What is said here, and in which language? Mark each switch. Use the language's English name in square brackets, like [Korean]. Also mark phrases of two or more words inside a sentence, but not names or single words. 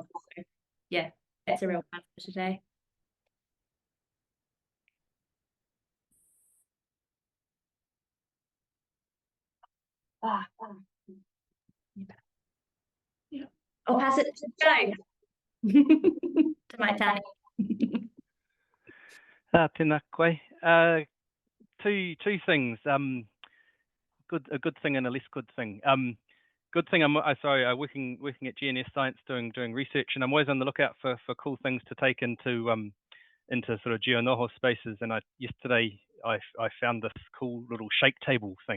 [English] So, yeah, that's a real plus for today. I'll pass it to Joe. To my Tani. [Māori] Tēnā koe. [English] Two things. A good thing and a less good thing. Good thing. I'm working at GNS Science doing research, and I'm always on the lookout for cool things to take into sort of geonoho spaces. And yesterday I found this cool little shake table thing.